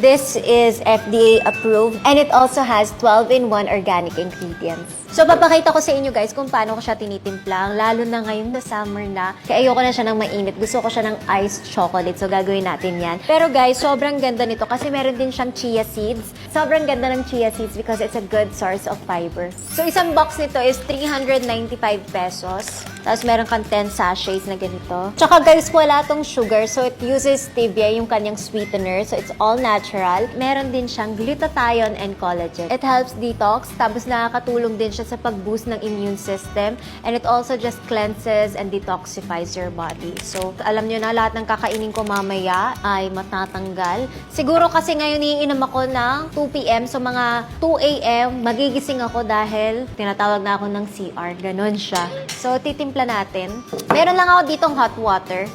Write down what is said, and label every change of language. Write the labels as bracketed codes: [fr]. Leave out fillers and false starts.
[en] This is FDA approved and it also has 12-in-1 organic ingredients. [tl] So, papakita ko sa inyo guys kung paano ko siya tinitimplang, lalo na ngayon na summer na. Kaya ayoko na siya ng mainit. Gusto ko siya ng iced chocolate. So, gagawin natin yan. Pero guys, sobrang ganda nito kasi meron din siyang chia seeds. Sobrang ganda ng [en] chia seeds because it's a good source of fiber. [tl] So, isang box nito is 395 pesos. Tapos, meron kang 10 sachets na ganito. Tsaka guys, wala tong sugar. [en] So, it uses stevia, [tl] yung kanyang [en] sweetener. So, it's all natural. [tl] Meron din siyang [en] glutathione and collagen. It helps detox. [tl] Tapos, nakakatulong din siya sa pag-boost ng immune system. [en] And it also just cleanses and detoxifies your body. [tl] So, alam nyo na, lahat ng kakainin ko mamaya ay matatanggal. Siguro kasi ngayon iinom ako ng 2 p.m. So, mga 2 a.m. magigising ako dahil tinatawag na ako ng CR. Ganon siya. So, titimpla natin. Meron lang ako ditong hot water.